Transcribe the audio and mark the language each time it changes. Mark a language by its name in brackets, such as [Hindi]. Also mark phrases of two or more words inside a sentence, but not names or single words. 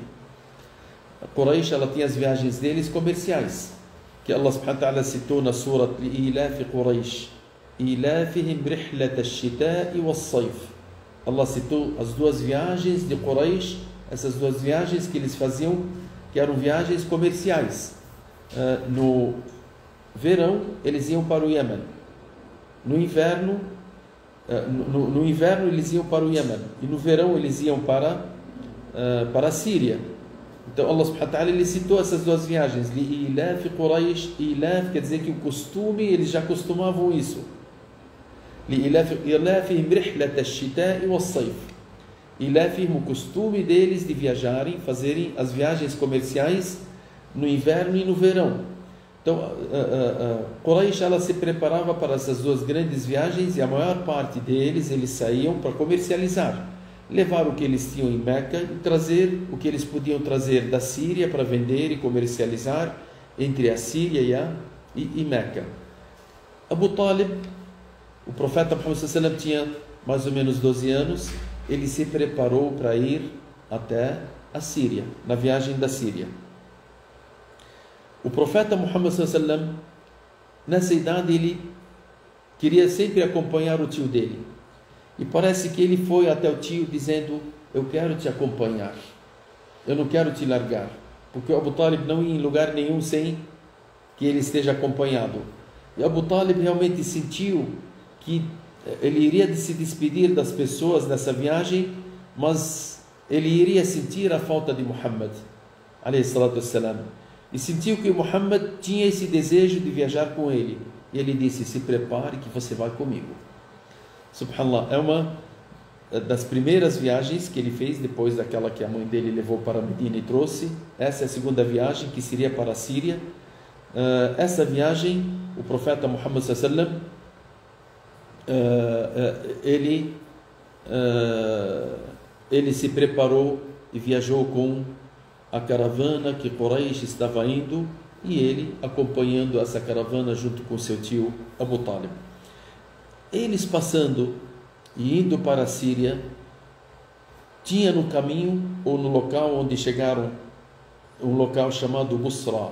[Portuguese] A Quraysh, ela tinha as viagens deles comerciais, que Allah [Arabic] سبحانه وتعالى [Portuguese] citou na Surah Ilaf Quraysh, [Arabic] إيلافهم رحلة الشتاء والصيف. [Portuguese] Allah citou as duas viagens de Quraysh, essas duas viagens que eles faziam, que eram viagens comerciais. No verão, eles iam para o Iêmen. No inverno, eles iam para o Iêmen. E no verão, eles iam para a Síria. Então, [Arabic] الله سبحانه وتعالى, [Portuguese] ele citou essas duas viagens. Ilaf Quraysh, Ilaf quer dizer que o costume, eles já costumavam isso. [Arabic] إيلافهم رحلة الشتاء والصيف. [Portuguese] Ilafihim, o costume deles de viajarem, fazerem as viagens comerciais no inverno e no verão. Então, Quraysh, ela se preparava para essas duas grandes viagens e a maior parte deles, eles saíam para comercializar. Levar o que eles tinham em Meca e trazer o que eles podiam trazer da Síria para vender e comercializar entre a Síria e Meca. Abu Talib, o profeta Muhammad [Arabic] صلى الله عليه وسلم, [Portuguese] tinha mais ou menos 12 anos. Ele se preparou para ir até a Síria, na viagem da Síria. O profeta Muhammad [Arabic] صلى الله عليه وسلم, [Portuguese] nessa idade, ele queria sempre acompanhar o tio dele. E parece que ele foi até o tio dizendo: eu quero te acompanhar, eu não quero te largar, porque Abu Talib não ia em lugar nenhum sem que ele esteja acompanhado. E Abu Talib realmente sentiu que ele iria se despedir das pessoas nessa viagem, mas ele iria sentir a falta de Muhammad, [Arabic] عليه الصلاة والسلام, [Portuguese] e sentiu que Muhammad tinha esse desejo de viajar com ele. E ele disse: se prepare que você vai comigo. Subhanallah, é uma das primeiras viagens que ele fez depois daquela que a mãe dele levou para Medina e trouxe. Essa é a segunda viagem, que seria para a Síria. Essa viagem, o profeta Muhammad [Arabic] صلى الله عليه وسلم, [Portuguese] ele se preparou e viajou com a caravana que Quraysh estava indo, e ele acompanhando essa caravana junto com seu tio Abu Talib. Eles passando e indo para a Síria, tinha no caminho, ou no local onde chegaram, um local chamado Busra.